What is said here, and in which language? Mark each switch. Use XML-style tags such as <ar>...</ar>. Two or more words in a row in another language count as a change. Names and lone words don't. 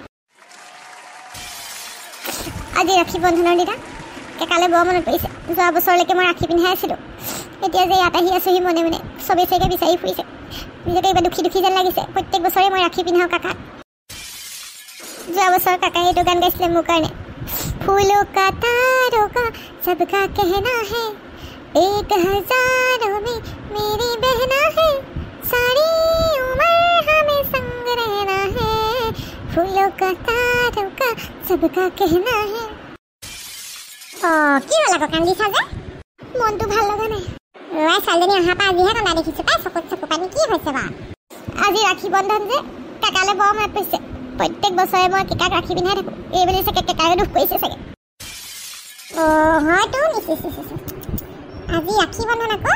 <as>আজি ৰাখি বন্ধনৰ দিনা কালে বৰ মনত পৰিছে যোৱা বছৰলৈকে মই ৰাখি পিন্ধাই আছিলোঁ এতিয়া যে ইয়াত আহি আছোঁহি মনে মনে চবেই চাগে বিচাৰি ফুৰিছে নিজকে কিবা দুখী যেন লাগিছে প্ৰত্যেক বছৰে মই ৰাখি পিন্ধাওঁ কাকাক যোৱা বছৰ কাকাই এইটো গান গাইছিলে মোৰ কাৰণে</as> <hi>फूलों का तारों का सबका कहना है 1000 में मेरी बहना है सारी उम्र हमें संग रहना है फूलों का तारों का सबका कहना है</hi> <as>কি হ'ল আকৌ কান্দিছা যে মনটো ভাল লগা নাই ৰৈ ছোৱালীজনী অহাৰ পৰা আজিহে কান্দা দেখিছোঁ পাই চকু পানী কি হৈছে বাৰু আজি ৰাখি বন্ধন যে কাকালৈ বৰ মনত পৰিছে প্ৰত্যেক বছৰে মই কাকাক ৰাখি পিন্ধাই থাকোঁ এইবুলি চাগে কাকাৰে দুখ কৰিছে চাগে হয়তো আজি ৰাখি বন্ধন আকৌ</as>